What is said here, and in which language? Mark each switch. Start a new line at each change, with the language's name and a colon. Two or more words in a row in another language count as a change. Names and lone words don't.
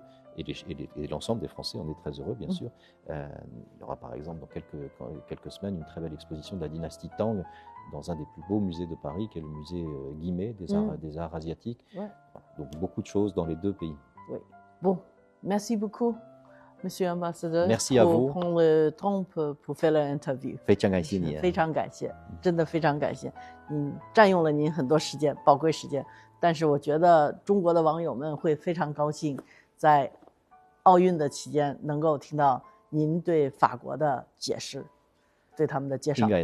French: Et l'ensemble des Français en est très heureux, bien sûr. Il y aura par exemple dans quelques semaines une très belle exposition de la dynastie Tang dans un des plus beaux musées de Paris, qui est le musée Guimet des arts asiatiques. Donc beaucoup de choses dans les deux pays. Oui. Bon, merci beaucoup, Monsieur l'ambassadeur. Merci à vous. Pour prendre le temps pour faire l'interview。
Chinese: 非常感谢你。非常感谢，真的非常感谢。占用了您很多时间，宝贵时间。但是我觉得中国的网友们会非常高兴，在奥运的期间能够听到您对法国的解释，对他们的介绍。应该的，应该的。